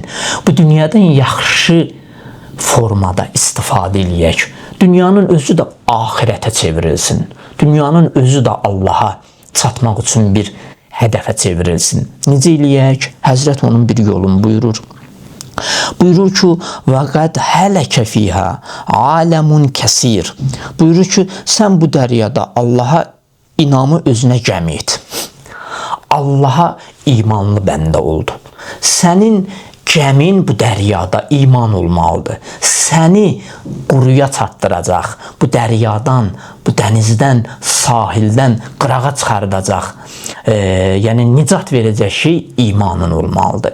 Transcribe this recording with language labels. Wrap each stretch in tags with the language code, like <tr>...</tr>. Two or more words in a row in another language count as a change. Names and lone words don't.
<az>Bu dünyadan yaxşı formada istifadə eləyək. Dünyanın özü də ahirətə çevrilsin. Dünyanın özü də Allaha çatmaq üçün bir hədəfə çevrilsin. Necə eləyək? Həzrət onun bir yolunu buyurur. Buyurur ki,</az> <ar>وَقَدْ هَلَكَ فِيهَا عَالَمٌ كَسِيرٌ.</ar> <az>Buyurur ki, sən bu dəryada Allaha inamı özünə cəm et. Allaha imanlı bəndə oldu. Sənin cəmin bu dəryada iman olmalıdır. Səni quruya çatdıracaq, bu dəryadan, bu dənizdən, sahildən qırağa çıxardacaq, yəni nicat verəcək şey imanın olmalıdır.</az>